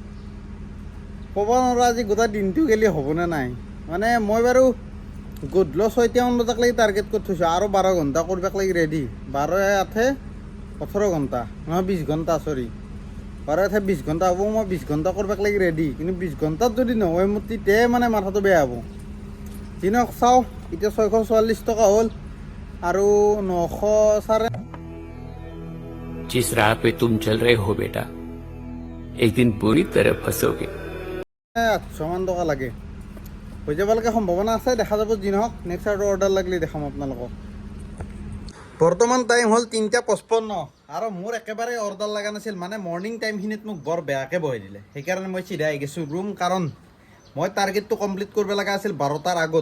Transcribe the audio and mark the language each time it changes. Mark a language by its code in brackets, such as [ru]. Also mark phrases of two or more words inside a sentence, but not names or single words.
[as] ক'ব নোৱাৰোঁ আজি গোটেই দিনটো গ'লে হ'বনে নাই মানে মই বাৰু গধূলি 6টামান বজাক লাগি টাৰ্গেট কৰি থৈছোঁ আৰু 12 ঘণ্টা কৰিব লাগি ৰেডি 12 18 ঘণ্টা নহয় 20 ঘণ্টা চৰি 12 20 ঘণ্টা হ'ব মই 20 ঘণ্টা কৰিব লাগি ৰেডি কিন্তু 20 ঘণ্টাত যদি নহয় মোৰ তেতিয়াই মানে মাথাটো বেয়া হ'ব দিনক চাওঁ এতিয়া 644 টকা হ'ল আৰু 900 [hi] जिस राह पे तुम चल रहे हो बेटा एक दिन बुरी तरह फंसोगे [as] 800 মান টকা লাগে হৈ যাবলৈকে সম্ভাৱনা আছে দেখা যাব যি নহওক নেক্সট আৰু অৰ্ডাৰ লাগিলে দেখাম আপোনালোকক বৰ্তমান টাইম হ'ল 3:55 আৰু মোৰ একেবাৰে অৰ্ডাৰ লগা নাছিল মানে মৰ্ণিং টাইমখিনিত মোক বৰ বেয়াকৈ বহাই দিলে সেইকাৰণে মই চিধা আহি গৈছোঁ ৰুম কাৰণ মই টাৰ্গেটটো কমপ্লিট কৰিব লগা আছিল 12টাৰ আগত